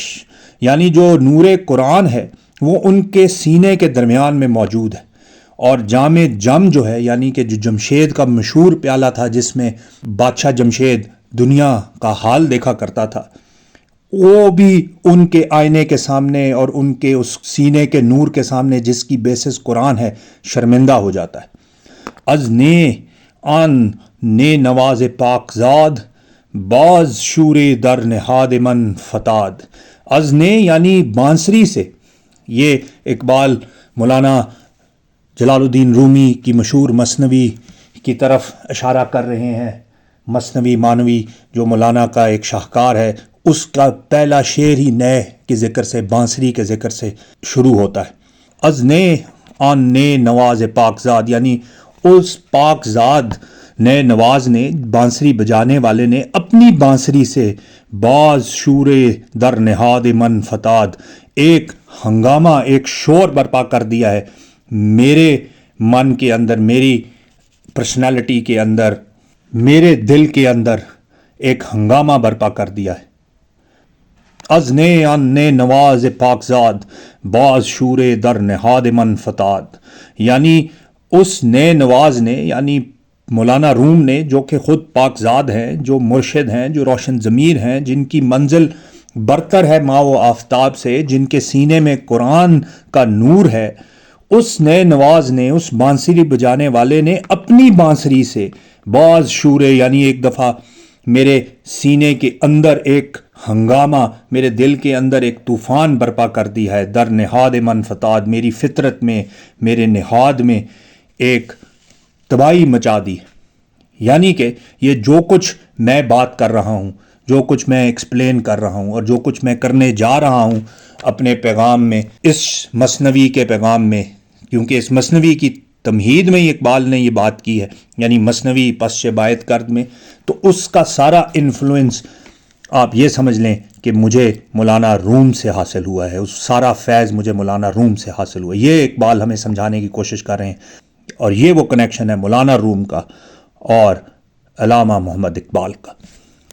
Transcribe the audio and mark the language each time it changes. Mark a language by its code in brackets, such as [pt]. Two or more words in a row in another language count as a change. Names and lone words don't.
[ur] یعنی جو نور قرآن ہے وہ ان کے سینے کے درمیان میں موجود ہے، اور جام جم جو ہے یعنی کہ جو جمشید کا مشہور پیالہ تھا جس میں بادشاہ جمشید دنیا کا حال دیکھا کرتا تھا، وہ بھی ان کے آئینے کے سامنے اور ان کے اس سینے کے نور کے سامنے جس کی بیسس قرآن ہے شرمندہ ہو جاتا ہے۔ [fa] از نے آن نے نواز پاک زاد، باز شور در نہاد من فتاد۔ [ur] از نے یعنی بانسری سے، یہ اقبال مولانا جلال الدین رومی کی مشہور مثنوی کی طرف اشارہ کر رہے ہیں۔ مثنوی مانوی جو مولانا کا ایک شاہکار ہے، اس کا پہلا شعر ہی نئے کے ذکر سے، بانسری کے ذکر سے شروع ہوتا ہے۔ [fa] از نے آن نے نواز پاک زاد، [ur] یعنی اس پاک زاد نئے نواز نے، بانسری بجانے والے نے اپنی بانسری سے [fa] باز شور در نہاد من فتاد، [ur] ایک ہنگامہ، ایک شور برپا کر دیا ہے میرے من کے اندر، میری پرسنالٹی کے اندر، میرے دل کے اندر ایک ہنگامہ برپا کر دیا ہے۔ [fa] از نے آن نے نواز پاکزاد، باز شور در نہاد من فتاد، [ur] یعنی اس نئے نواز نے، یعنی مولانا روم نے، جو کہ خود پاکزاد ہیں، جو مرشد ہیں، جو روشن ضمیر ہیں، جن کی منزل برتر ہے ماہ و آفتاب سے، جن کے سینے میں قرآن کا نور ہے، اس نئے نواز نے، اس بانسری بجانے والے نے اپنی بانسری سے [fa] باز شورے، [ur] یعنی ایک دفعہ میرے سینے کے اندر ایک ہنگامہ، میرے دل کے اندر ایک طوفان برپا کر دیا ہے، [fa] در نہاد من فتاد، [ur] میری فطرت میں، میرے نہاد میں ایک تباہی مچا دی۔ یعنی کہ یہ جو کچھ میں بات کر رہا ہوں، جو کچھ میں ایکسپلین کر رہا ہوں، اور جو کچھ میں کرنے جا رہا ہوں اپنے پیغام میں، اس مثنوی کے پیغام میں، کیونکہ اس مثنوی کی تمہید میں اقبال نے یہ بات کی ہے، یعنی مثنوی پس باعث کرد میں، تو اس کا سارا انفلوئنس آپ یہ سمجھ لیں کہ مجھے مولانا روم سے حاصل ہوا ہے، اس سارا فیض مجھے مولانا روم سے حاصل ہوا ہے۔ یہ اقبال ہمیں سمجھانے کی کوشش کر رہے ہیں، اور یہ وہ کنیکشن ہے مولانا روم کا اور علامہ محمد اقبال کا۔